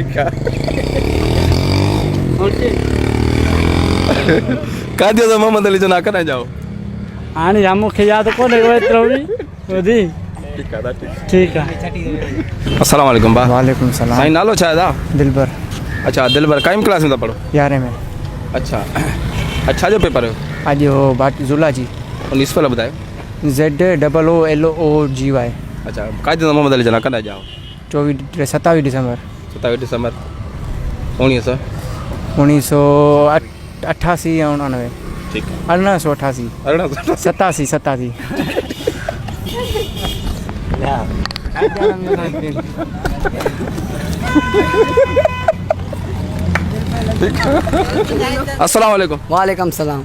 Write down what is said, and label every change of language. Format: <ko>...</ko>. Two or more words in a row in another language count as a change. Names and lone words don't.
<sd>ठीकु आहे कायदे आज़म मोहम्मद अली जिन्ना कॾहिं जाओ हाणे या मूंखे यादि कोन्हे को एतिरो बि ॿुधी ठीकु आहे ठीकु आहे</sd> <ar>السلام عليكم भाउ وعليكم السلام</ar> <sd>साईं नालो छा आहे दा दिलबर अच्छा दिलबर काइम क्लास में था पढ़ो 11 में अच्छा अच्छा जो पेपर हुयो अॼु हो ज़ूलॉजी उन स्पेल ॿुधायो</sd> <en>ZOOLOGY</en> <sd>अच्छा कायदे आज़म मोहम्मद अली जिन्ना कॾहिं जाओ 27 दिसंबर 27 दिसंबर 1900 1988 या 99 ठीकु आहे 1988 अरिड़हं 87</sd> <ar>السلام عليكم وعليكم السلام</ar>